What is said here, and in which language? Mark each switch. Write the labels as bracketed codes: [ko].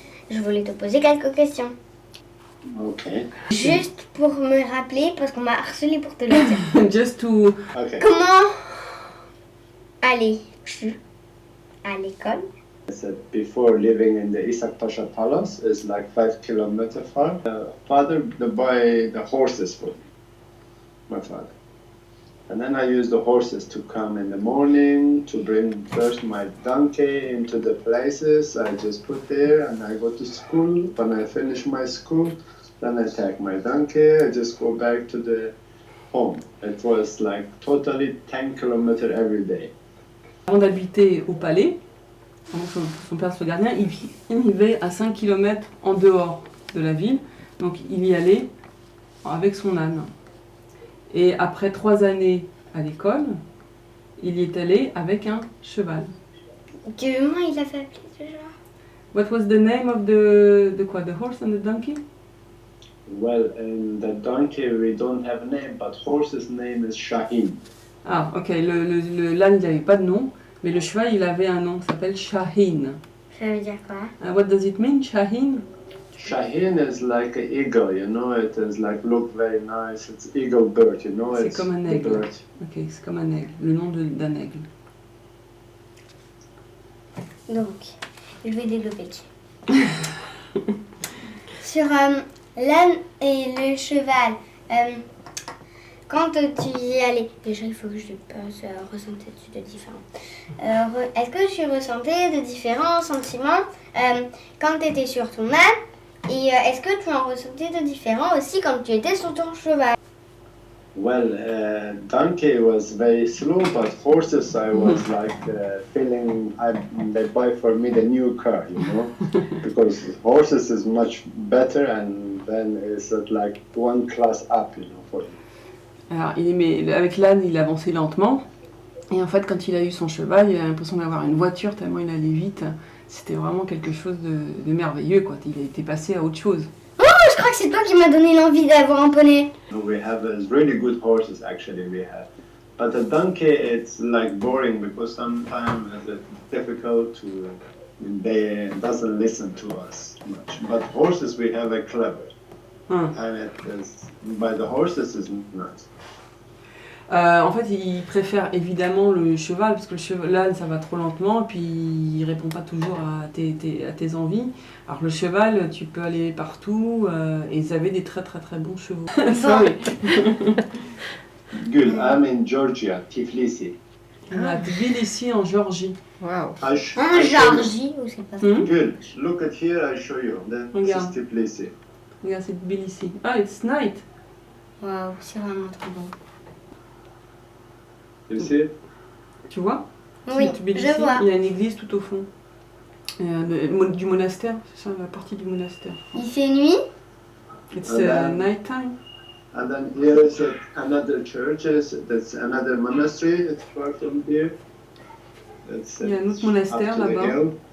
[fr] Je voulais te poser quelques questions. Ok. Juste pour me rappeler, parce qu'on m'a harcelé pour te le dire. [en] Just to... Okay. [fr] Comment allais-tu à l'école? [en] I said before living in the Isak Pasha Palace is like 5 kilometers far. Father buy the horses for me, my father. And then I use the horses to come in the morning to bring first my donkey into the places I just put there, and I go to school. When I finish my school, then I take my donkey, I just go back to the home. It was like totally 10 kilometers every day. [fr] Avant d'habiter au palais, son père soit gardien, il vivait à 5 km en dehors de la ville, donc il y allait avec son âne. Et après 3 années à l'école, il y est allé avec un cheval. Comment il a fait appeler déjà? [en] What was the name of the horse and the donkey? Well, in the donkey we don't have a name, but horse's name is Shaheen. [fr] Ah, ok, l'âne il n'avait pas de nom, mais le cheval il avait un nom, il s'appelle Shaheen. Ça veut dire quoi? [en] What does it mean, Shaheen? Shaheen is like an eagle, you know, it is like look very nice, it's eagle bird, you know. [fr] C'est [en] it's [fr] comme un [en] the [fr] aigle. [en] bird. [fr] Ok, c'est comme un aigle, le nom d'un aigle. Donc, je vais développer. Sur l'âne et le cheval, quand tu y allais, déjà il faut que je passe à ressentir de différents. Est-ce que tu ressentais de différents sentiments quand tu étais sur ton âne? Et est-ce que tu en ressentais de différents aussi quand tu étais sur ton cheval? Well, donkey was very slow, but horses I was like feeling they buy for me the new car, you know, because horses is much better and then it's like one class up, you know, for you. Alors, avec l'âne, il avançait lentement. Et en fait, quand il a eu son cheval, il a l'impression d'avoir une voiture tellement il allait vite. C'était vraiment quelque chose de merveilleux, quoi. Il a été passé à autre chose. Je crois que c'est toi qui m'as donné l'envie d'avoir un poney. [en] We have really good horses actually. We have But a donkey, it's like boring because sometimes it's difficult to. They doesn't listen to us much. But horses, we have a clever, and it is by the horses is nice. [fr] En fait, il préfère évidemment le cheval, parce que le cheval, ça va trop lentement, et puis il répond pas toujours à tes envies. Alors le cheval, tu peux aller partout, et ils avaient des très très très bons chevaux. [en] Sorry. Gül, I'm in Georgia, Tiflis. [fr] À Tbilissi, en Géorgie. Wow. En Géorgie, ou c'est pas ça? [en] Gül, look at here, I show you. This is Tiflis. [fr] Regarde, c'est Tbilissi. Ah, [en] it's night. [fr] Waouh, c'est vraiment trop bon. [en] You see it? [fr] Tu vois? Oui, Tbilissi, je vois. il y a une église tout au fond. Du monastère, c'est ça, la partie du monastère. Il fait nuit? [en] It's night time. And then here is another church, that's another monastery, it's far from here. [fr] Il y a un autre monastère là-bas.